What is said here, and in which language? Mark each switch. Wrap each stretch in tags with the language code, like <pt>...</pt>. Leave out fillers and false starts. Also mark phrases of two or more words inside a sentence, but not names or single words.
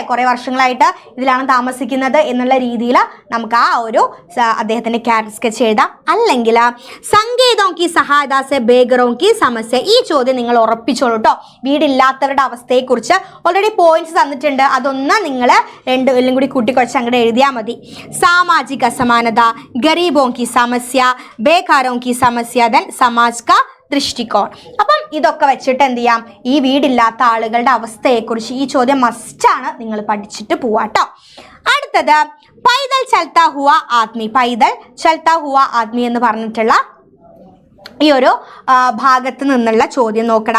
<ml>കുറെ വർഷങ്ങളായിട്ട് ഇതിലാണ് താമസിക്കുന്നത് എന്നുള്ള രീതിയിൽ നമുക്ക് ആ ഒരു അദ്ദേഹത്തിന്റെ ക്യാരക്ടർ സ്കെച്ച് എഴുതാം.</ml> <hi>അല്ലെങ്കിൽ संगीत की सहायता से बेघरों की समस्या.</hi> <ml>ഈ ചോദ്യം നിങ്ങൾ ഉറപ്പിച്ചോളൂ കേട്ടോ. വീടില്ലാത്തവരുടെ അവസ്ഥയെക്കുറിച്ച്</ml> <en>already points</en> <ml>തന്നിട്ടുണ്ട്. അതൊന്ന് നിങ്ങൾ എല്ലാം കൂടി കൂട്ടിക്കുറച്ച് അങ്ങോട്ട് എഴുതിയാൽ മതി.</ml> <hi>सामाजिक असमानता, ഗരീബോं की समस्या, बेकारों की समस्या, then समाज का ദൃഷ്ടികോൺ.</hi> <ml>അപ്പം ഇതൊക്കെ വെച്ചിട്ട് എന്ത് ചെയ്യാം? ഈ വീടില്ലാത്ത ആളുകളുടെ അവസ്ഥയെക്കുറിച്ച് ഈ ചോദ്യം മസ്റ്റാണ് നിങ്ങൾ പഠിച്ചിട്ട് പോവാട്ടോ. അടുത്തത്</ml> <hi>पैदल चलता हुआ आदमी, पैदल चलता हुआ आदमी</hi> <ml>എന്ന് പറഞ്ഞിട്ടുള്ള ഈ ഒരു ഭാഗത്ത് നിന്നുള്ള ചോദ്യം നോക്കടാ.</ml>